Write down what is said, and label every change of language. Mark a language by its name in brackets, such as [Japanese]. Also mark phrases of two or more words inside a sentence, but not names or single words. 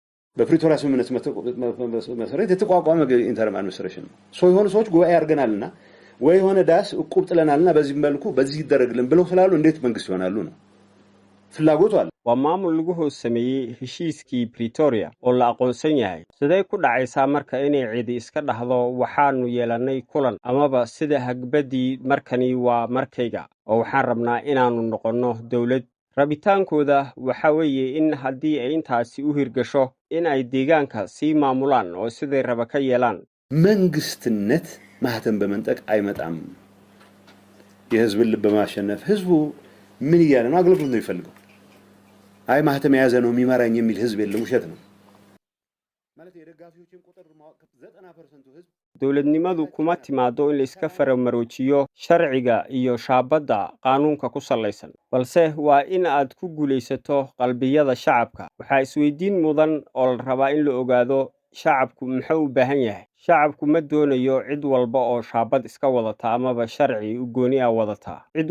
[Amharic] በፕሪቶሪያ ስምምነት መሰረት የተቋቋመ [English] interim administration [Amharic] ነው። የሆኑ ሰዎች ጉባኤ አድርገናልና ወይ የሆነ ዳስ እቁብ ጥለናልና በዚህ መልኩ በዚህ ይደረግልን ብለው ስላሉ እንዴት መንግስት ይሆናሉ ነው ፍላጎቱ አለ። [Somali] waa maamul lagu hoosameeyey heshiiskii Pretoria oo la aqoonsan yahay siday ku dhacaysaa marka inay cidi iska dhaxdo waxaanu yeelanay kulan amaba sida hagbadii markani waa markayga oo waxaan rabnaa inaanu noqono dawlad rabitaankooda waxa weeye in haddii ay intaasi u hirgasho in ay deegaanka sii maamulaan oo siday raba ka yeelaan [Amharic] መንግስትነት ማህተም በመንጠቅ አይመጣም። የህዝብ ልብ በማሸነፍ ህዝቡ ምን ይያለ ነው አገልግሎት ነው ይፈልገው። አይ ማህተም ያዘ ነው የሚመራኝ የሚል ህዝብ የለም፣ ውሸት ነው ማለት የደጋፊዎችን ቁጥር ማወቅ 90% ህዝብ [Somali] dawladnimadu kuma timaado in la iska faramaroojiyo sharciga iyo shaabada qaanuunka ku salaysan balse waa in aad ku guuleysato qalbiyada shacabka. waxa isweydiin mudan oo la rabaa in la ogaado shacabku muxuu u baahan yahay. shacabku ma doonayo cid walba oo shaabad iska wadata amaba sharci u gooni ah wadata.